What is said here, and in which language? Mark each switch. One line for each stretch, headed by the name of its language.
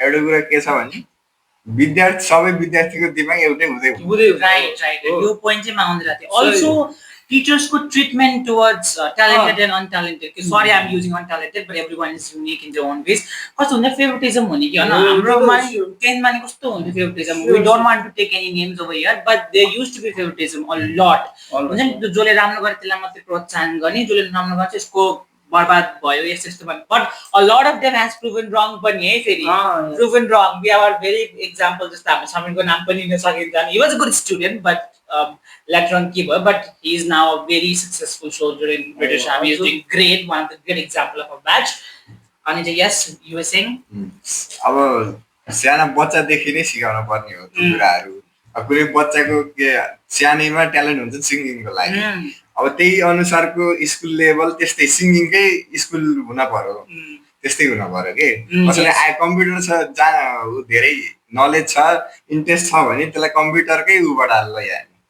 Nepali: एउटा कुरा के छ भने विद्यार्थी सबै विद्यार्थीको दिमाग एउटै हुँदैन।
English: right
Nepali: यो पोइन्ट चाहिँ माग्दै राथे।
English: Also टिचर्सको treatment towards talented and untalented, sorry I am using untalented but everyone is unique in their own ways.
Nepali: कस्तो हुन्छ फेभरेटिजम हुने कि होइन हाम्रोमा 10मा नि कस्तो हुन्थ्यो फेभरेटिजम।
English: We don't want to take any names over here but they use to be favouritism a lot.
Nepali: हुन्छ नि जसले राम्रो गरे त्यसलाई मात्रै प्रोत्साहन गर्ने, जसले राम्रो गर्छ यसको बर्बाद भयो यस्तो यस्तो भन्ने।
English: but a lot of them has proven wrong
Nepali: पनि है फेरि
English: Proven wrong. We are very example
Nepali: जस्तो हाम्रो समीरको नाम पनि लिन सकिन्छ।
English: he was a good student but later on
Nepali: के भयो
English: But he is now a very successful soldier in British Army. He is doing great, one of the great example of a batch.
Nepali: अनि चाहिँ
English: yes you were saying
Nepali: अब सानो बच्चादेखि नै सिकाउनु पर्ने हो त्यो कुराहरू। अब कुनै बच्चाको के सानैमा ट्यालेन्ट हुन्छ सिङ्गिङको लागि, अब त्यही अनुसारको स्कुल लेभल त्यस्तै सिङ्गिङकै स्कुल हुन पर्यो, त्यस्तै हुन पर्यो कि। कसैले कम्प्युटर छ धेरै नलेज छ इन्ट्रेस्ट छ भने त्यसलाई कम्प्युटरकै उबाट लैजाने।